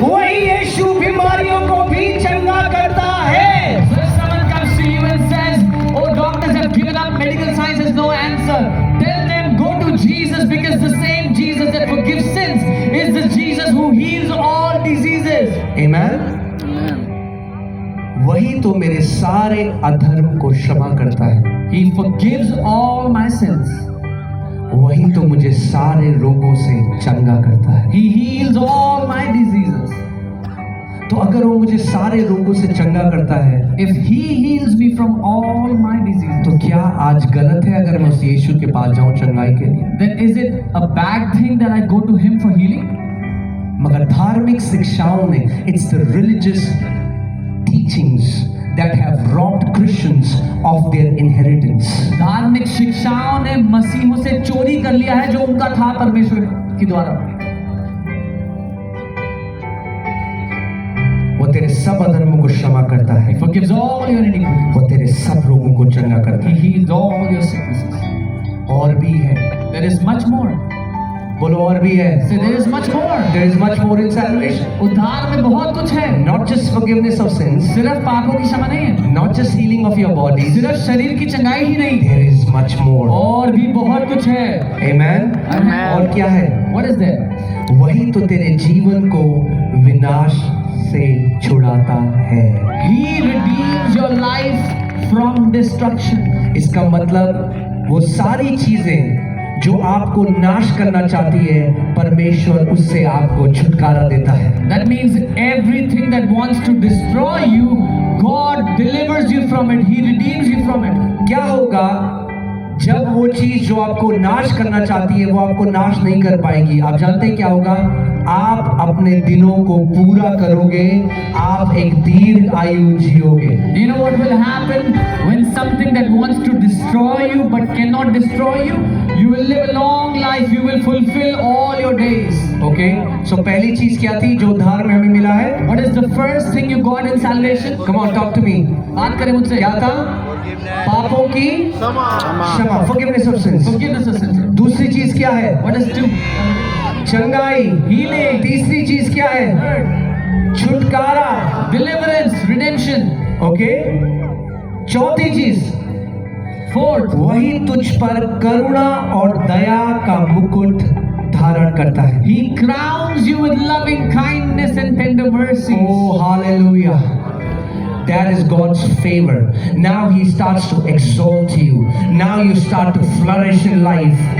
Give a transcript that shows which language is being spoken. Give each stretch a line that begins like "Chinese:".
Hindi: वही यीशु बीमारियों को भी चंगा करता है.
English: So if someone comes to you and says, oh, doctors have given up, medical science has no answer, tell them, go to Jesus, because the same Jesus that forgives sins is the Jesus who heals all diseases.
Hindi: आमेन. वही तो मेरे सारे अधर्म को क्षमा करता है.
English: He forgives all my sins.
Hindi: वही तो मुझे सारे रोगों से चंगा करता है.
English: He heals all my diseases.
Hindi: तो अगर वो मुझे सारे रोगों से चंगा करता है,
English: If He heals me from all my diseases,
Hindi: तो क्या आज गलत है अगर मैं उस यीशु के पास जाऊं चंगाई के लिए?
English: then is it a bad thing that I go to Him for healing?
Hindi: मगर धार्मिक शिक्षाओं ने,
English: it's the religious teachings that have robbed Christians of their inheritance.
Hindi: धार्मिक शिक्षाओं ने मसीहों से चोरी कर लिया है जो उनका था परमेश्वर के द्वारा. वो तेरे सब अधर्मों को क्षमा करता है,
English: He forgives all your iniquities.
Hindi: वो तेरे सब रोगों को चंगा करता
English: He
Hindi: है.
English: heals all your sicknesses.
Hindi: और भी है,
English: There is much more.
Hindi: बोलो और भी है.
English: Say there is much more. There is much more in salvation.
Hindi: उद्धार में बहुत कुछ है.
English: Not just forgiveness of sins,
Hindi: सिर्फ पापों की क्षमा नहीं है,
English: not just healing of your body.
Hindi: सिर्फ शरीर की चंगाई ही नहीं,
English: There is much more.
Hindi: और भी बहुत कुछ है.
English: Amen. Amen.
Hindi: और क्या है?
English: What is there?
Hindi: वही तो तेरे जीवन को विनाश से छुड़ाता है. He redeems your life from destruction. इसका मतलब वो सारी चीजें जो आपको नाश करना चाहती है, परमेश्वर उससे आपको छुटकारा देता है.
English: That means everything that wants to destroy you, God delivers you from it. He redeems you from it.
Hindi: क्या होगा जब वो चीज जो आपको नाश करना चाहती है वो आपको नाश नहीं कर पाएगी। आप जानते हैं क्या होगा? आप अपने दिनों को पूरा करोगे, आप एक दीर्घ आयु जियोगे।
English: You know what will happen when something that wants to destroy you but cannot destroy you? You will live a long life. You will fulfill all your days.
Hindi: Okay, सो पहली चीज क्या थी जो उद्धार में हमें मिला है?
English: What is the first thing you got in salvation? Come on, talk to me.
Hindi: बात करें मुझसे। क्या था? पापों की क्षमा,
English: Forgiveness of sins. Forgiveness of sins.
Hindi: दूसरी चीज क्या है?
English: What is two?
Hindi: चंगाई, हीलिंग। तीसरी चीज क्या है? छुटकारा,
English: Deliverance, redemption.
Hindi: ओके। चौथी चीज,
English: Fourth,
Hindi: वही तुझ पर करुणा और दया का मुकुट धारण करता है।
English: He crowns you with loving kindness and tender mercies. Oh, hallelujah. That is God's favor. Now He starts to exalt you. Now you start to flourish in life.